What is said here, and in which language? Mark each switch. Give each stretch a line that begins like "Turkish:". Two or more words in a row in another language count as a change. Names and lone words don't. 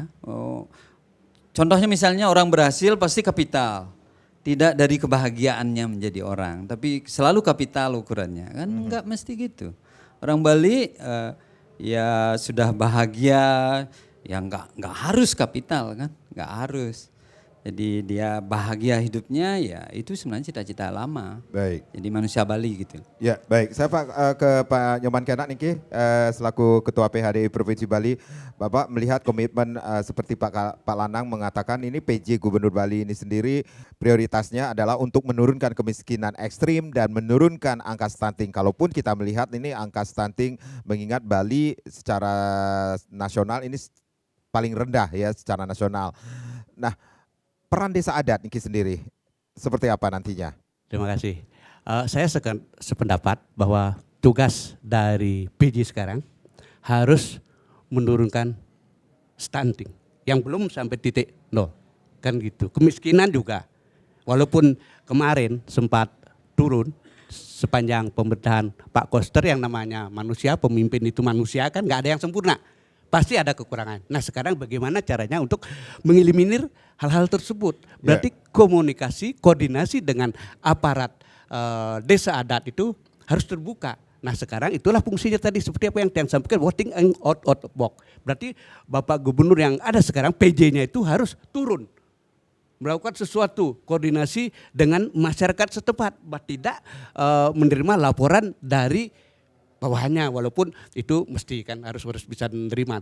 Indonesian: Contohnya misalnya orang berhasil pasti kapital, tidak dari kebahagiaannya menjadi orang, tapi selalu kapital ukurannya kan enggak mesti gitu. Orang Bali ya sudah bahagia, ya enggak harus kapital kan, enggak harus. Jadi dia bahagia hidupnya ya itu sebenarnya cita-cita lama. Baik. Jadi manusia Bali gitu. Ya baik, saya ke Pak Nyoman Kenak Niki selaku Ketua PHDI Provinsi Bali. Bapak melihat komitmen seperti Pak Lanang mengatakan ini PJ Gubernur Bali ini sendiri prioritasnya adalah untuk menurunkan kemiskinan ekstrim dan menurunkan angka stunting. Kalaupun kita melihat ini angka stunting mengingat Bali secara nasional ini paling rendah ya secara nasional. Nah, peran desa adat Niki sendiri seperti apa nantinya? Terima kasih. Saya sependapat bahwa tugas dari PJ sekarang harus menurunkan stunting yang belum sampai titik nol, kan gitu. Kemiskinan juga, walaupun kemarin sempat turun sepanjang pemerintahan Pak Koster, yang namanya manusia, pemimpin itu manusia kan, nggak ada yang sempurna, pasti ada kekurangan. Nah sekarang bagaimana caranya untuk mengeliminir hal-hal tersebut? Berarti komunikasi, koordinasi dengan aparat desa adat itu harus terbuka. Nah sekarang itulah fungsinya tadi, seperti apa yang Tian sampaikan,
English: voting out of box.
Indonesian: Berarti Bapak Gubernur yang ada sekarang, PJ-nya itu harus turun, melakukan sesuatu koordinasi dengan masyarakat setempat, tidak menerima laporan dari bawahannya, walaupun itu mesti kan harus bisa menerima.